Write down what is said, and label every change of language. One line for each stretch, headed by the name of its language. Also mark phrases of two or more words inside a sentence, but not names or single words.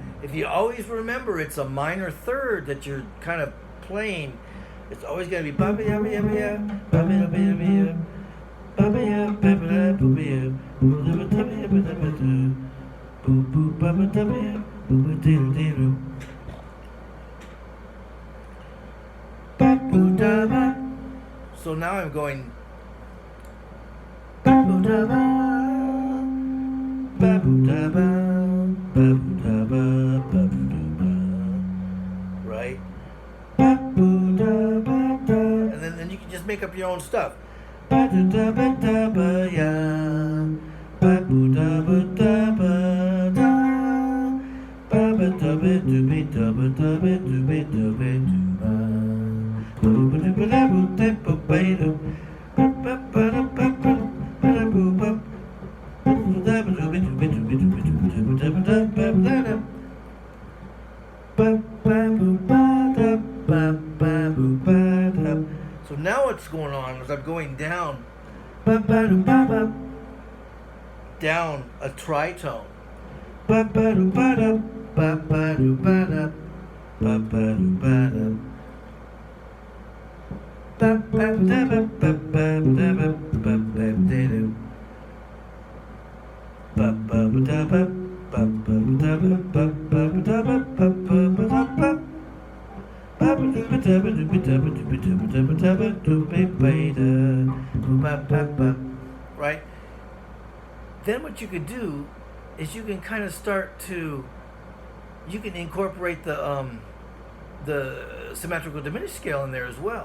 English: if you always remember it's a minor third that you're kind of playing, it's always going to be ba ba ya ba ya ba ya ba ba ya ba ya ba ya ba ba ya ba ba ya ba ba ya ba ba ya ba ya ba ba ya boo boo ba ba da ba ya boo ba dee dee doo ba boo da ba. So now I'm going ba boo da ba ba boo da ba ba boo da ba ba boo da ba, right? Ba boo da ba da, and then you can just make up your own stuff. Ba da ba ya, ba boo da ba da, ba ba da ba do be da ba da ba do be da ba do ba, ba ba da ba da ba da ba ba do, ba ba ba da ba ba ba da boo ba, ba da ba do be do be do be do be do be da ba da ba da da, ba ba boo ba da ba ba boo ba da. So now what's going on is I'm going down, ba ba do ba ba, down a tritone, ba ba do ba da, ba ba do ba da, ba ba do ba da, ba ba da ba ba ba da ba ba ba da do, ba ba da ba ba ba da ba ba ba da ba ba ba da ba. Right? Then what you could do is you can kind of start to, you can incorporate the symmetrical diminished scale in there as well.